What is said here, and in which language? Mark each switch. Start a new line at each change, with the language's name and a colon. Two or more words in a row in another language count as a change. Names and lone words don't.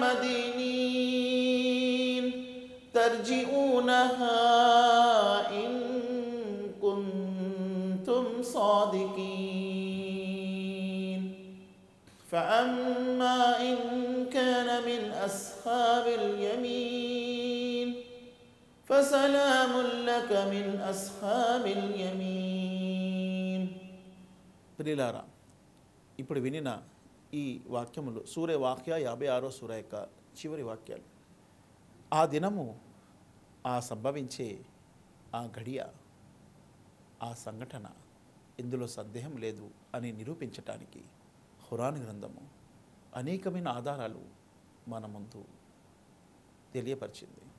Arabic: مدينين ترجعونها إن كنتم صادقين فأما إن كان من أصحاب اليمين فسلام لك من أصحاب اليمين.
Telugu: ప్రియులారా, ఇప్పుడు వినిన ఈ వాక్యములు సూర్య వాక్య 56వ సూర యొక్క చివరి వాక్యాలు. ఆ దినము, ఆ సంభవించే ఆ గడియ, ఆ సంఘటన ఇందులో సందేహం లేదు అని నిరూపించటానికి ఖురాన్ గ్రంథము అనేకమైన ఆధారాలు మన ముందు తెలియపరిచింది.